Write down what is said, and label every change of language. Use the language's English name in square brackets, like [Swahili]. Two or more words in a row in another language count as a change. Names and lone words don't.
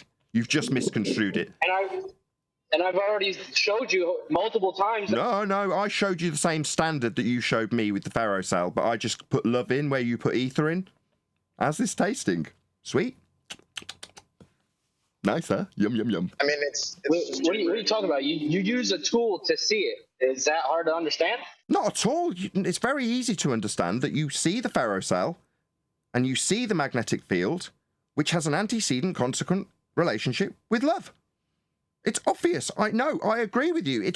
[English] You've just misconstrued it. And I've already showed you multiple times. No, I showed you the same standard that you showed me with the ferrocell, but I just put love in where you put ether in. How's this tasting? Sweet? Nice, huh? Yum, yum, yum. I mean, it's what are you talking about? You use a tool to see it. Is that hard to understand? Not at all. It's very easy to understand that you see the ferrocell and you see the magnetic field, which has an antecedent consequent relationship with love. It's obvious. I know. I agree with you.